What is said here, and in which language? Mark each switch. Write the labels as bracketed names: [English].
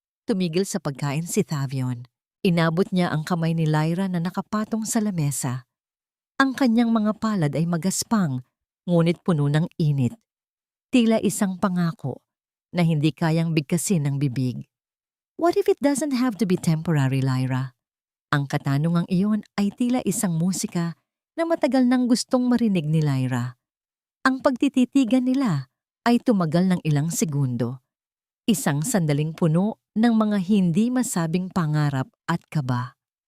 [Filipino] Tumigil sa pagkain si Thavion. Inabot niya ang kamay ni Lyra na nakapatong sa lamesa. Ang kanyang mga palad ay magaspang, ngunit puno ng init. Tila isang pangako na hindi kayang bigkasin ng bibig. [English] "What if it doesn't have to be temporary, Lyra?" [Filipino] Ang katanungang iyon ay tila isang musika na matagal nang gustong marinig ni Lyra. Ang pagtititigan nila ay tumagal ng ilang segundo. Isang sandaling puno ng mga hindi masabing pangarap at kaba.